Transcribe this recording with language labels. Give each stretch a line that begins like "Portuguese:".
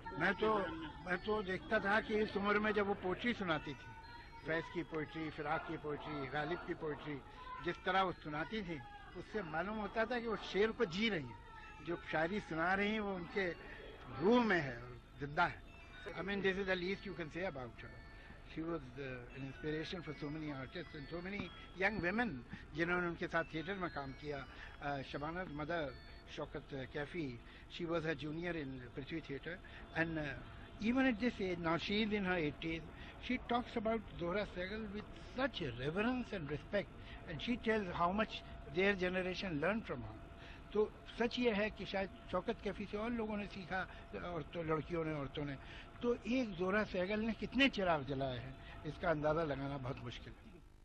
Hindi: मैं तो देखता था कि इस उम्र में जब वो पोइट्री सुनाती थी, फैज की पोइट्री, फिराक की पोइट्री, गालिब की पोइट्री, जिस तरह वो सुनाती थी, उससे मालूम होता था कि वो शेर को जी रही है, जो शायरी सुना रही है वो उनके रूह में है और जिंदा है।
English: I mean, this is the least you can say about her. She was an inspiration for so many artists and so many young women
Hindi: जिन्होंने उनके साथ थिएटर में काम किया।
English: Shabana's mother, Shaukat Kafi, she was her junior in Prithvi Theatre, and even at this age, now she is in her 80s, she talks about Zohra Sehgal with such reverence and respect, and she tells how much their generation learned from her.
Hindi: तो सच ये है कि शायद शौकत कैफी से और लोगों ने सीखा, लड़कियों ने, औरतों ने। तो एक ज़ोहरा सहगल ने कितने चिराग जलाए हैं, इसका अंदाज़ा लगाना बहुत मुश्किल है।